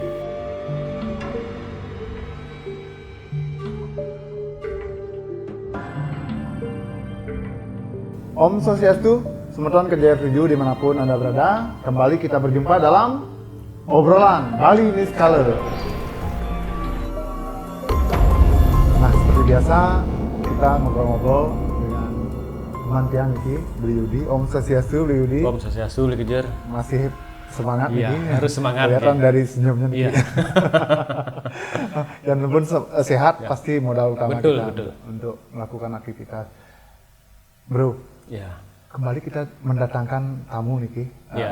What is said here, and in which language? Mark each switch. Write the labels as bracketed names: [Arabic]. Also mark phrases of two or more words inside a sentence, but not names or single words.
[Balinese] Om Swastiastu, [Indonesian] Semeton Kejaya 7 dimanapun Anda berada. Kembali kita berjumpa dalam obrolan Bali Niskala. Nah, seperti biasa kita ngobrol-ngobrol dengan teman tiang ini, Beli Yudi. [Balinese] Om Swastiastu, Beli Yudi. Om Swastiastu, Beli Kejer. [Indonesian] Masih semangat Iya, ini. harus semangat. Kelihatan ya. dari senyumnya nih. Iya. Dan pun sehat Ya. pasti modal utama Betul, kita betul. untuk melakukan aktivitas. Bro, Ya. kembali kita mendatangkan tamu nih Ki. Ya.